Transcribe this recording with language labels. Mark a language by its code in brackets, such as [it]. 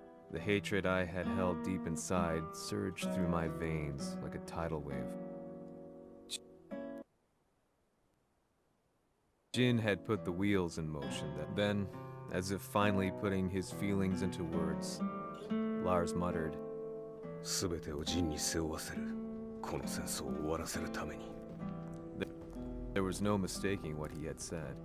[en] The hatred I had held deep inside surged through my veins like a tidal wave. Jin had put the wheels in motion. Then, as if finally putting his feelings into words, Lars muttered, [ja] 全てをジンに背負わせる。この戦争を終わらせるために。 [en] There was no mistaking what he had said.